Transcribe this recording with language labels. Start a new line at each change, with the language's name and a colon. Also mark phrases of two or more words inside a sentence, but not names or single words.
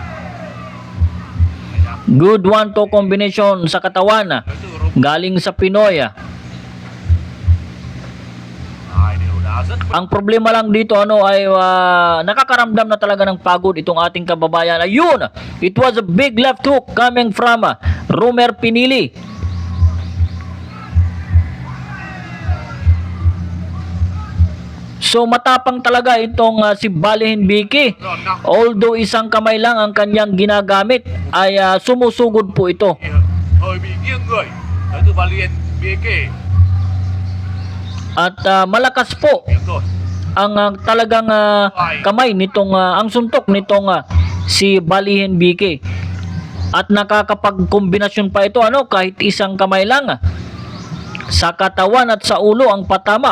English: Good 1-2 combination
Filipino: sa katawan galing sa Pinoy. Ang problema lang dito ay nakakaramdam na talaga ng pagod itong ating kababayan. Ayun,
English: it was a big left hook coming from Romer Pinili.
Filipino: So matapang talaga itong si Balihin Vicky. Although isang kamay lang ang kanyang ginagamit, ay sumusugod po ito.
Vietnamese: Hơi bị nghiêng người tới từ Valiant BK.
Filipino: At malakas po
Vietnamese: Nghiêng rồi.
Filipino: ang talagang kamay nitong ang suntok nitong si Balihin Vicky. At nakakapagkombinasyon pa ito kahit isang kamay lang. Sa katawan at sa ulo ang patama.